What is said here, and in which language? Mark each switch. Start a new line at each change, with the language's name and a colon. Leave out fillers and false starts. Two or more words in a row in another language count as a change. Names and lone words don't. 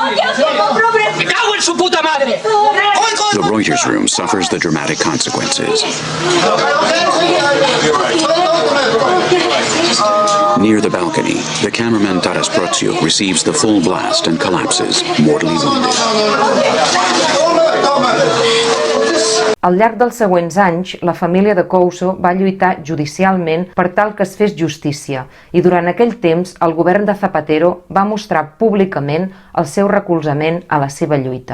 English: The Reuters room suffers the dramatic consequences. Near the balcony, the cameraman Taras Prostyuk receives the full blast and collapses, mortally wounded.
Catalan: Al llarg dels següents anys, la família de Couso va lluitar judicialment per tal que es fes justícia i durant aquell temps el govern de Zapatero va mostrar públicament el seu recolzament a la seva lluita.